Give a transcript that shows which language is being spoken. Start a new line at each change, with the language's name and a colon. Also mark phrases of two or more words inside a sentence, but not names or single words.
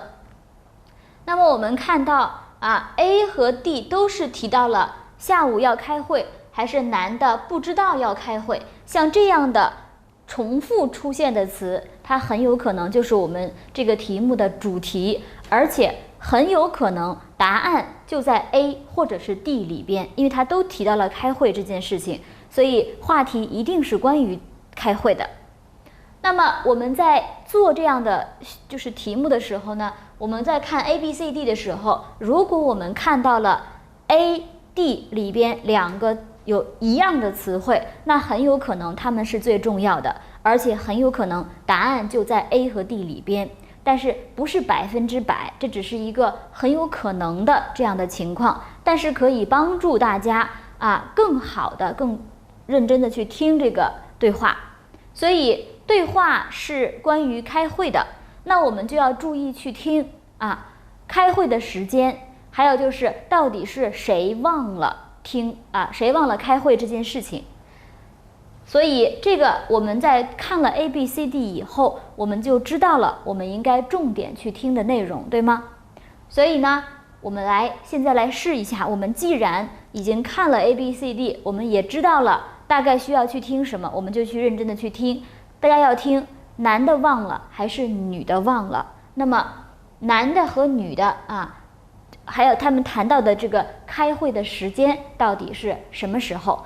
Chinese: 那麼我們看到A 和 D 都是提到了下午要開會，還是男的不知道要開會。像這樣的重複出現的詞，它很有可能就是我們這個題目的主題，而且很有可能答案就在 A 或者是 D 裡邊，因為它都提到了開會這件事情，所以話題一定是關於開會的。那麼我們在做這樣的就是題目的時候呢，我們在看 A、B、C、D 的時候，如果我們看到了 A、D 裡邊2個有一樣的詞彙，那很有可能它們是最重要的，而且很有可能答案就在 A 和 D 裡邊。但是不是100%，這只是一個很有可能的這樣的情況，但是可以幫助大家更好的、更認真的去聽這個對話。所以對話是關於開會的，那我們就要注意去聽開會的時間，還有就是到底是誰忘了誰忘了開會這件事情。所以這個我們在看了 A、B、C、D 以後，我們就知道了我們應該重點去聽的內容，對嗎？所以呢，我們現在來試一下，我們既然已經看了 A、B、C、D， 我們也知道了大概需要去聽什麼，我們就去認真的去听。大家要听男的忘了還是女的忘了，那麼男的和女的還有他們談到的這個開會的時間到底是什麼時候？